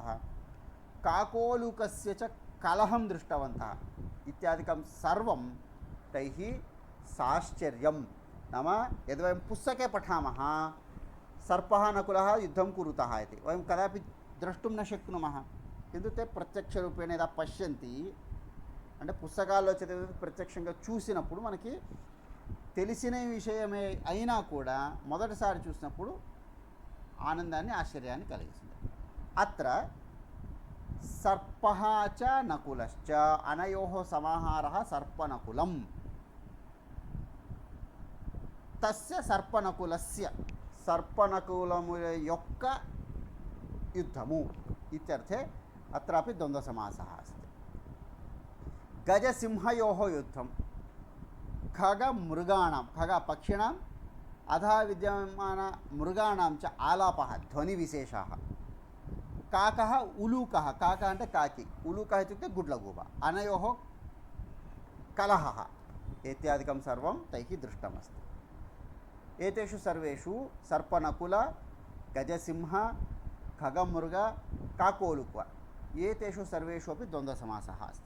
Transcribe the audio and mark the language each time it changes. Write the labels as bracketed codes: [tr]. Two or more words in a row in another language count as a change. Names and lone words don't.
[sa] काकोलुकस्य च कलहं दृष्टवन्तः इत्यादिकं सर्वं तैः साश्चर्यं. नाम यद् वयं पुस्तके पठामः सर्पः नकुलः युद्धं कुरुतः इति वयं कदापि द्रष्टुं न शक्नुमः. किन्तु ते प्रत्यक्षरूपेण यदा पश्यन्ति [te] అంటే పుస్తకాల్లో చదివి ప్రత్యక్షంగా చూసినప్పుడు మనకి తెలిసిన విషయమే అయినా కూడా మొదటిసారి చూసినప్పుడు ఆనందాన్ని ఆశ్చర్యాన్ని కలిగిస్తుంది. [sa] అత్ర సర్పః చ నకులశ్చ అనయోః సమాహారः సర్పనకులం. తస్య సర్పనకులస్య [te] సర్పనకులము యొక్క యుద్ధము [sa] ఇత్యర్థే అత్రాపి ద్వంద్వసమాసः अस्ति. गजसिंहयोः युद्धं. खगमृगाणां, खगपक्षिणाम् अधः विद्यमानमृगाणां च आलापः, ध्वनिविशेषाः. काकः उलूकः. काकः [te] అంటే కాకి, [sa] उलूकः इत्युक्ते गुड्लगूबा. अनयोः कलहः इत्यादिकं सर्वं तैः दृष्टमस्ति. एतेषु सर्वेषु सर्पनकुल, गजसिंह, खगमृग, काकोलुक एतेषु सर्वेषु अपि द्वन्द्वसमासः अस्ति.